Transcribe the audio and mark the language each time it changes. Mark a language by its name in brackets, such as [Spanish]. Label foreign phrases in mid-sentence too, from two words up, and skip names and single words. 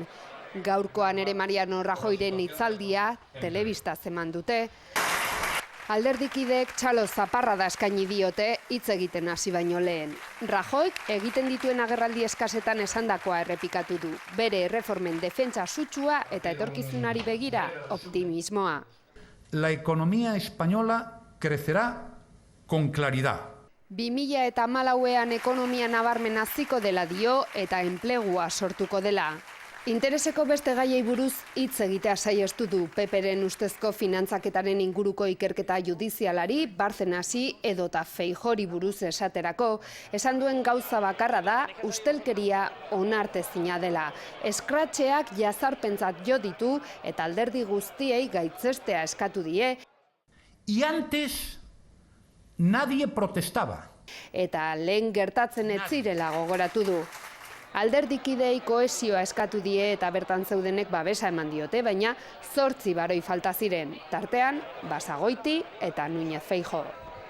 [Basque] Gaurkoan ere Mariano Rajoyren hitzaldia telebistaz eman dute. Alderdikideek txalo zaparrada eskaini diote hitz egiten hasi baino lehen. Rajoyk egiten dituen agerraldi eskasetan esandakoa errepikatu du. Bere erreformen defentsa sutsua eta etorkizunari begira optimismoa. [Spanish] La economía española crecerá con claridad. [Basque] 2014ean ekonomia nabarmen haziko dela dio eta enplegua sortuko dela. Intereseko beste gaiei buruz hitz egitea saihestu du Peperen ustezko finantzaketaren inguruko ikerketa judizialari, Bartzenasi edota Feijori buruz esaterako, esan duen gauza bakarra da ustelkeria onartezina dela. Eskratxeak jazarpentzat jo ditu eta alderdi guztiei gaitzestea eskatu die. [Spanish] Y antes nadie protestaba. [Basque] Eta lehen gertatzen ez zirela gogoratu du. Alderdikidei kohesioa eskatu die eta bertan zeudenek babesa eman diote, baina 8 baroi falta ziren, tartean Basagoiti eta Núñez Feijóo.